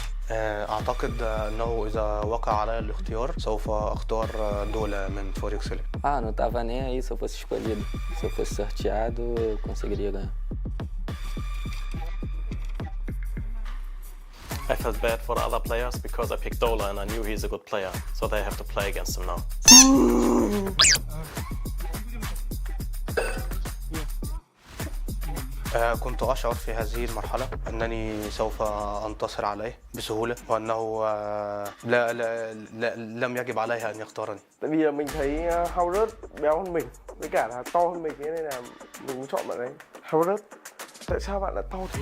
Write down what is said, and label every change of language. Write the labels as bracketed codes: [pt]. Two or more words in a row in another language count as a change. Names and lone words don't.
[ar] أعتقد أنه إذا وقع علي الاختيار سوف أختار دولة من فوركسل. [pt] Não tava nem aí se eu fosse escolhido. Se eu fosse sorteado, eu conseguiria ganhar. [en] I felt bad for the other players because I picked Dola and I knew he's a good player, so they have to play against him now. [ar] كنت أشعر في هذه المرحلة أنني سوف أنتصر عليه بسهولة وأنه لم يجب عليه أن يختارني. [vi] Tại vì mình thấy Howard béo hơn mình, với cả là to hơn mình, thế nên là mình muốn chọn bạn ấy. Howard, tại sao bạn lại to thế?